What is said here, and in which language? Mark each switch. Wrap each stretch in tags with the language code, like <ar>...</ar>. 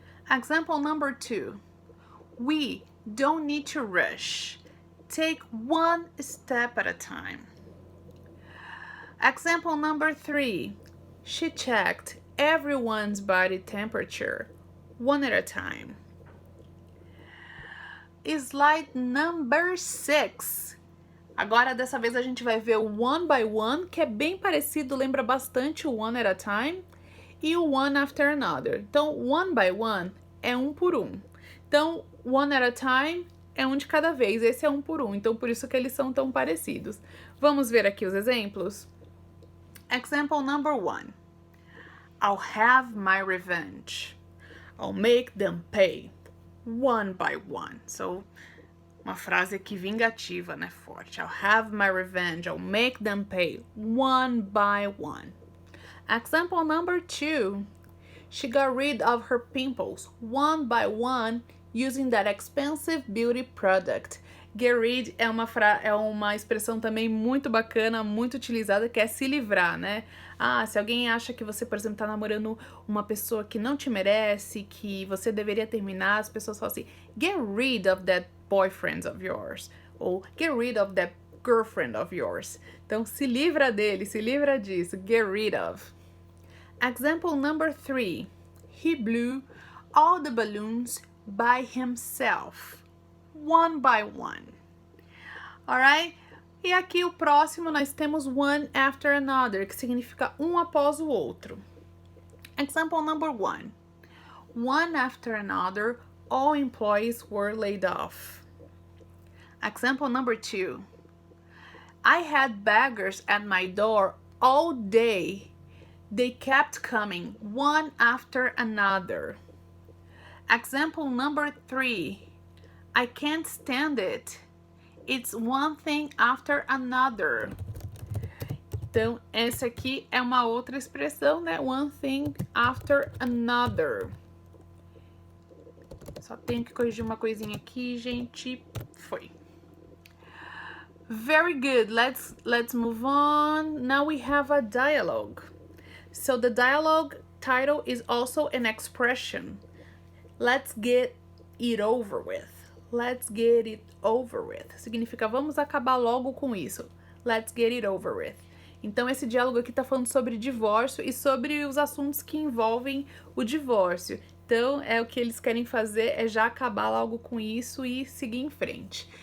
<en>Example number 2. We don't need to rush. Take one step at a time. Example number 3. She checked everyone's body temperature one at a time. Slide number 6.</en> <pt>Agora, dessa vez, a gente vai ver o</pt> <en>one by one,</en> <pt>que é bem parecido, lembra bastante o</pt> <en>one at a time,</en> <pt>e o</pt> <en>one after another.</en> <pt>Então,</pt> <en>one by one</en> <pt>é um por um. Então,</pt> <en>one at a time</en> <pt>é um de cada vez, esse é um por um. Então, por isso que eles são tão parecidos. Vamos ver aqui os exemplos?</pt> <en>Example number 1. I'll have my revenge. I'll make them pay one by one.</en> <pt>So, uma frase aqui vingativa, né?</pt> <en>Forte. I'll have my revenge. I'll make them pay one by one. Example number 2. She got rid of her pimples one by one using that expensive beauty product.</en> <pt>Get rid é uma expressão também muito bacana, muito utilizada, que é se livrar, né? Ah, se alguém acha que você, por exemplo, tá namorando uma pessoa que não te merece, que você deveria terminar, as pessoas falam assim,</pt> <en>get rid of that boyfriend of yours,</en> <pt>ou</pt> <en>get rid of that girlfriend of yours.</en> <pt>Então, se livra dele, se livra disso,</pt> <en>get rid of. Example number 3. He blew all the balloons by himself, one by one. Alright?</en> <pt>E aqui o próximo nós temos</pt> <en>one after another,</en> <pt>que significa um após o outro.</pt> <en>Example number 1. One after another, all employees were laid off. Example number 2. I had beggars at my door all day. They kept coming, one after another. Example number 3. I can't stand it. It's one thing after another.</en> <pt>Então, essa aqui é uma outra expressão, né?</pt> <en>One thing after another.</en> <pt>Só tenho que corrigir uma coisinha aqui, gente.</pt> <en>Foi. Very good. Let's move on. Now we have a dialogue. So the dialogue title is also an expression. Let's get it over with. Let's get it over with.</en> <pt>Significa vamos acabar logo com isso.</pt> <en>Let's get it over with.</en> <pt>Então esse diálogo aqui tá falando sobre divórcio e sobre os assuntos que envolvem o divórcio. Então o que eles querem fazer é já acabar logo com isso e seguir em frente.</pt>